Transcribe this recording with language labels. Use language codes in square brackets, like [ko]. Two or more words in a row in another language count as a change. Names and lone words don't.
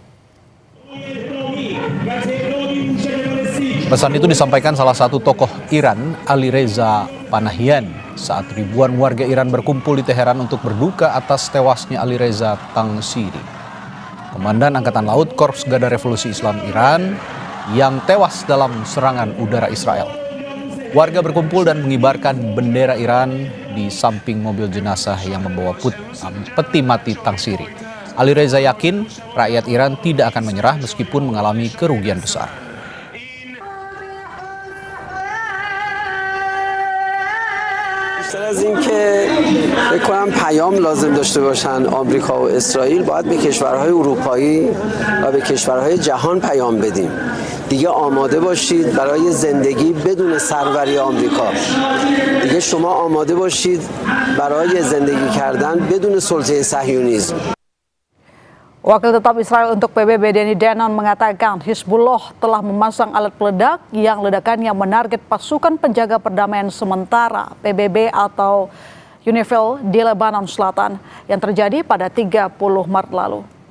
[id] Pesan itu disampaikan salah satu tokoh Iran, Alireza Panahian, saat ribuan warga Iran berkumpul di Teheran untuk berduka atas tewasnya Alireza Tangsiri, Komandan Angkatan Laut Korps Garda Revolusi Islam Iran yang tewas dalam serangan udara Israel. Warga berkumpul dan mengibarkan bendera Iran di samping mobil jenazah yang membawa peti mati Tangsiri. Alireza yakin rakyat Iran tidak akan menyerah meskipun mengalami kerugian besar. [fa] بیشتر از این که فکر کنم پیام لازم داشته باشن آمریکا و اسرائیل، باید به کشورهای اروپایی و به کشورهای جهان پیام بدیم. دیگه آماده باشید برای زندگی بدون سروری آمریکا. دیگه شما آماده باشید برای زندگی کردن بدون سلطه صهیونیسم. [id] Wakil Tetap Israel untuk PBB Danny Danon mengatakan Hizbullah telah memasang alat peledak yang ledakannya menarget pasukan penjaga perdamaian sementara PBB atau UNIFIL di Lebanon Selatan yang terjadi pada 30 Maret lalu.